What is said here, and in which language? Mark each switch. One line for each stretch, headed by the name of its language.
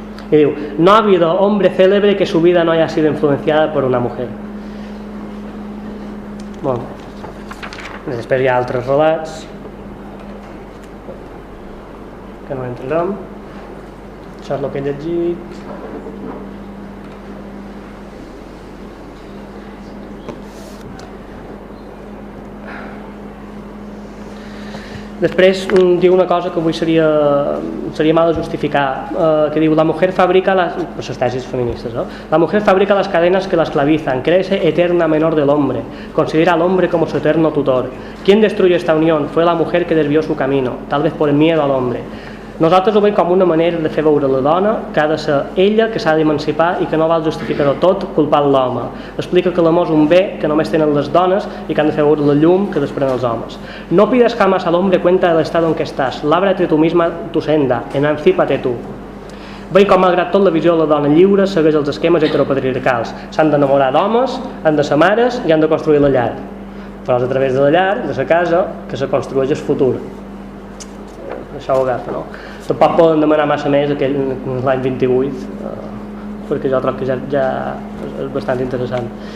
Catalan: Y diu,
Spanish: no ha habido hombre célebre que su vida no haya sido influenciada por una mujer.
Catalan: Bueno, després hi ha altres relats que no entrarem. Això és el que he llegit. Després diu una cosa que avui seria mal de justificar, que diu,
Spanish: la mujer fabrica pues
Catalan: les tesis feministes, ¿no?
Spanish: La mujer fabrica las cadenas que la esclavizan, crea ese eterna menor del hombre, considera al hombre como su eterno tutor. ¿Quién destruyó esta unión? Fue la mujer que desvió su camino, tal vez por el miedo al hombre.
Catalan: Nosaltres ho veiem com una manera de fer veure la dona que ha de ser ella que s'ha d'emancipar i que no val justificar-ho tot culpant l'home. Explica que l'amor és un bé que només tenen les dones i que han de fer veure la llum que desprenen els homes.
Spanish: No pidas jamás al hombre cuenta del estado en que estás, lábrate tu misma tu senda, emancípate tu.
Catalan: Veiem com malgrat tot la visió de la dona lliure segueix els esquemes heteropatriarcals. S'han d'enamorar d'homes, han de ser mares i han de construir la llar. Però és a través de la llar, de la casa, que se construeix el futur. Això ho agafa, no? Tampoc poden demanar massa més l'any 28, perquè jo trobo que ja és bastant interessant.